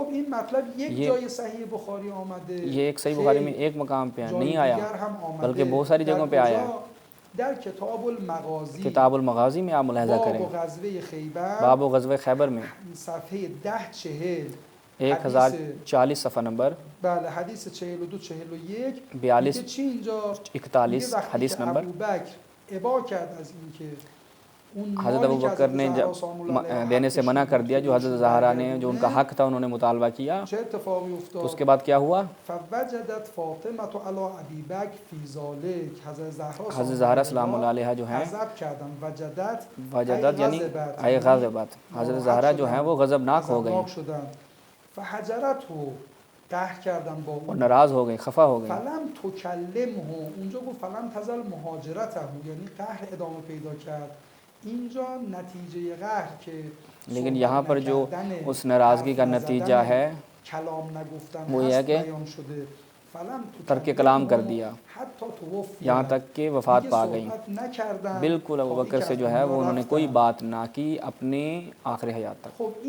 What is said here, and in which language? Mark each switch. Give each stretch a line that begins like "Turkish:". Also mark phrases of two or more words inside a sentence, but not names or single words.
Urdu: یہ ایک صحیح بخاری میں ایک مقام پہ نہیں آیا بلکہ بہت ساری جگہوں پہ آیا ہے۔
Persian: در
Urdu: کتاب المغازی میں آپ ملاحظہ کریں باب غزوہ خیبر میں
Persian: صفحه 1040
Urdu: 1040 صفحہ نمبر،
Persian: بله حدیث 42 41 42 چی اینجا
Urdu: 41 حدیث نمبر،
Persian: ابوبکر ابا کرد از این که
Urdu: حضرت ابو بکر نے دینے سے منع کر دیا جو حضرت زہرا نے جو ان کا حق تھا انہوں نے مطالبہ کیا، تو اس کے بعد کیا ہوا؟
Arabic: فوجدت فاطمة علی ابی بکر فی ذلک،
Urdu: حضرت زہرا
Arabic: سلام اللہ علیہ
Urdu: جو ہیں وجدت یعنی اے غضبت، حضرت زہرا جو ہیں وہ غضبناک ہو گئیں
Persian: فحجرته قهر کردن با
Urdu: اور ناراض ہو گئیں، خفا ہو گئیں،
Arabic: فلم تکلمه
Persian: اونجا گفت
Arabic: فلم تزل مهاجرته
Persian: یعنی قهر ادامه پیدا کرد، اینجا نتیجه قهر که
Urdu: لیکن یہاں پر جو اس ناراضگی کا نتیجہ ہے
Persian: کلام نگفتن
Urdu: وہ یہ ہے کہ
Persian: بیان شده
Urdu: ترک کلام کر دیا یہاں تک کہ وفات پا گئیں، بالکل ابو بکر سے جو ہے وہ انہوں نے کوئی بات نہ کی اپنے آخر حیات تک۔